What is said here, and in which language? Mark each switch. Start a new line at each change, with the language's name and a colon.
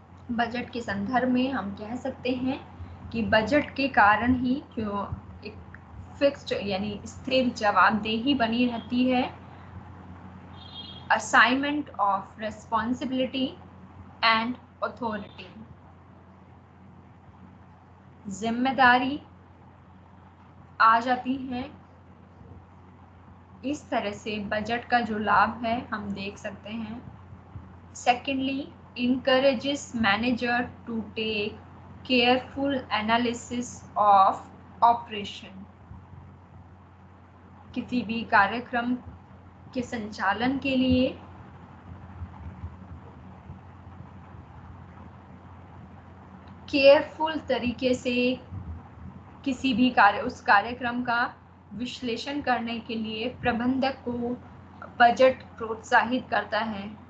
Hindi: Budget के संदर्भ में हम कह सकते हैं कि बजट के कारण ही जो एक फिक्स्ड यानी स्थिर जवाबदेही बनी रहती है, assignment of responsibility and authority, जिम्मेदारी आ जाती है। इस तरह से बजट का जो लाभ है हम देख सकते हैं।
English: Secondly, encourages manager to take careful analysis of operation।
Hindi: किसी भी कार्यक्रम के संचालन के लिए केयरफुल तरीके से किसी भी उस कार्यक्रम का विश्लेषण करने के लिए प्रबंधक को बजट प्रोत्साहित करता है।